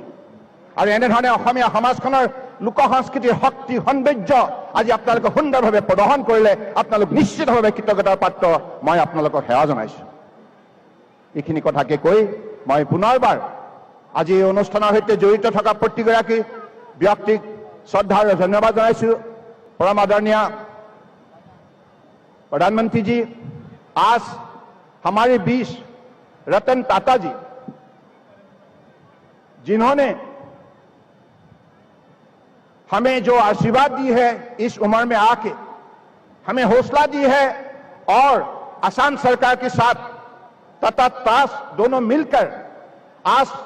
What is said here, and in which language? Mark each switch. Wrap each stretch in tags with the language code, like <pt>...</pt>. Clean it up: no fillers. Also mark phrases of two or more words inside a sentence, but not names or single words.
<as>আৰু এনেধৰণে অসমীয়া সমাজখনৰ লোক সংস্কৃতিৰ শক্তি, সৌন্দৰ্য আজি আপোনালোকে সুন্দৰভাৱে প্ৰদৰ্শন কৰিলে আপোনালোক নিশ্চিতভাৱে কৃতজ্ঞতাৰ পাত্ৰ। মই আপোনালোকক সেৱা জনাইছো। এইখিনি কথাকে কৈ মই পুনৰবাৰ আজি এই অনুষ্ঠানৰ সৈতে জড়িত থকা প্ৰতিগৰাকী ব্যক্তিক শ্ৰদ্ধা আৰু ধন্যবাদ জনাইছো।</as> <hi>परम आदरणीय प्रधानमंत्री जी, आज हमारे बीच रतन टाटा जी, जिन्होंने हमें जो आशीर्वाद दी है इस उम्र में आके, हमें हौसला दी है और असम सरकार के साथ तथा ताश दोनों मिलकर आज</hi>